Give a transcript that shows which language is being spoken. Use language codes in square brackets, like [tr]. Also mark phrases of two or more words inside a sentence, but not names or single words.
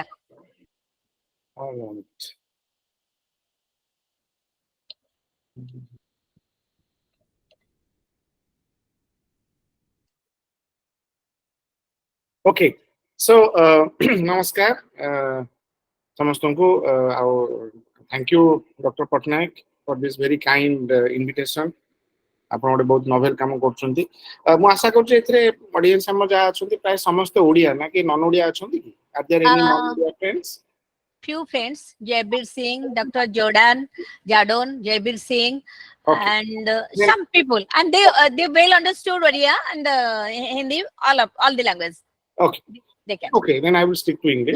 [en] All right. Okay. So, namaskar. Thank you, Dr. Patnaik, for this very kind invitation. [or] ଆପଣ ଗୋଟେ ବହୁତ ନୋଭେଲ କାମ କରୁଛନ୍ତି। ମୁଁ ଆଶା କରୁଛି ଏଥିରେ ଅଡିଏନ୍ସ ଆମର ଯାହା ଅଛନ୍ତି ପ୍ରାୟ ସମସ୍ତେ ଓଡ଼ିଆ ନା କି ନନ୍ ଓଡ଼ିଆ ଅଛନ୍ତି କି? [en] Are there any non-Odia friends? Few friends, Jaybir Singh, Dr. Jadon, Jaybir Singh, Okay. and some people, and they well understood Odia and Hindi, all the languages. Okay. They can. Okay, then I will stick to English.